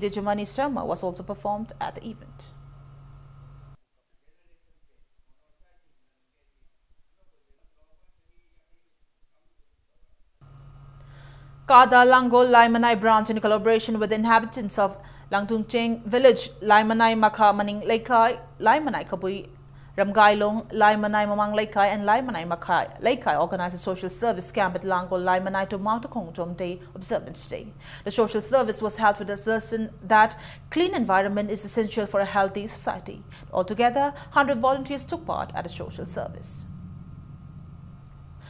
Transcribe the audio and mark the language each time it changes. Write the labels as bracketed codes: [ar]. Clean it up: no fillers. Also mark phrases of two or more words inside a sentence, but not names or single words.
[en] Dijamani Sharma, was also performed at the event. Kada Langol Laimanai branch in collaboration with the inhabitants of Langtungcheng village, Laimanai Makha Maning Laikai, Laimanai Kabui, Ramgailong, Laimanai Mamang Laikai, and Laimanai Makai Laikai organized a social service camp at Langol Laimanai to mark the Kongjom Day observance day. The social service was held with the assertion that clean environment is essential for a healthy society. Altogether, 100 volunteers took part at the social service.